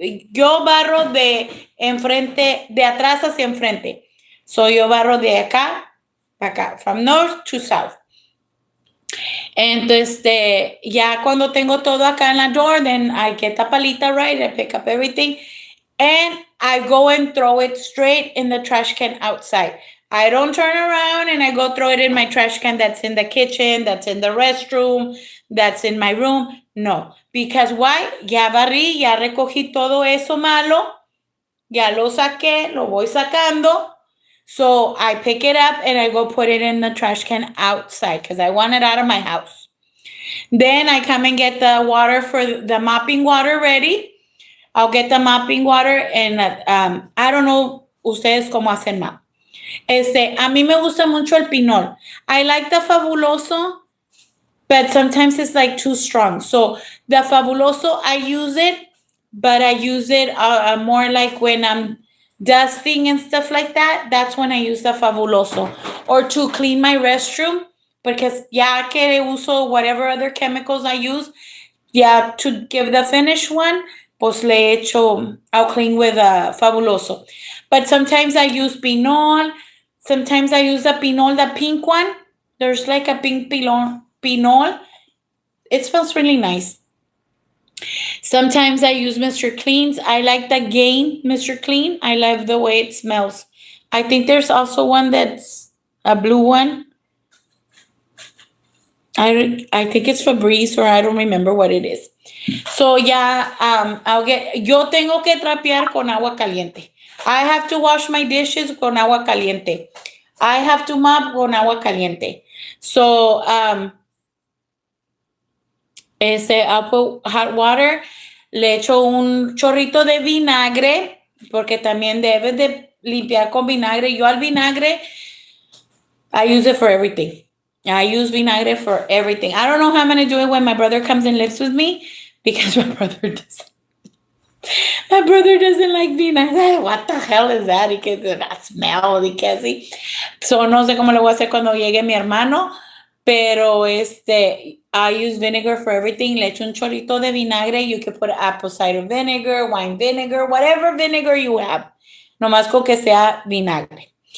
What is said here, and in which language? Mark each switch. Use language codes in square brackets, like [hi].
[es] Yo barro de enfrente, de atrás hacia enfrente. So yo barro de acá para acá, [en] from north to south. [es] Entonces, ya cuando tengo todo acá en la door, [en] then I get the palita, right? I pick up everything and I go and throw it straight in the trash can outside. I don't turn around and I go throw it in my trash can that's in the kitchen, that's in the restroom, that's in my room. No, because why? [es] Ya barrí, ya recogí todo eso malo, ya lo saqué, lo voy sacando. [en] So I pick it up and I go put it in the trash can outside because I want it out of my house. Then I come and get the water for the mopping water ready. I'll get the mopping water and I don't know [es] ustedes cómo hacen [en] mop. [es] A mí me gusta mucho el pinol. [en] I like the fabuloso, but sometimes it's like too strong. So the fabuloso, I use it, but I use it more like when I'm dusting and stuff like that. That's when I use the fabuloso. Or to clean my restroom, because [es] ya que uso [en] whatever other chemicals I use, yeah, to give the finished one, [es] pues le echo, [en] I'll clean with fabuloso. But sometimes I use pinol. Sometimes I use the pinol, the pink one. There's like a pink pinol. It smells really nice. Sometimes I use Mr. Clean's. I like the Gain Mr. Clean. I love the way it smells. I think there's also one that's a blue one. I think it's Febreze, or I don't remember what it is. So yeah, [es] yo tengo que trapear con agua caliente. [en] I have to wash my dishes [es] con agua caliente. [en] I have to mop con agua caliente. So I'll put hot water. [es] Le echo un chorrito de vinagre, porque también debes de limpiar con vinagre. Yo al vinagre, [en] I use it for everything. I use vinagre for everything. I don't know how I'm going to do it when my brother comes and lives with me, because my brother doesn't like vinagre. What the hell is that? [es] Y que [en] that smell, [es] y que así. So no sé cómo lo voy a hacer cuando llegue mi hermano, pero [en] I use vinegar for everything. [es] Le echo un chorrito de vinagre. [en] You can put apple cider vinegar, wine vinegar, whatever vinegar you have. [es] Nomás con que sea vinagre.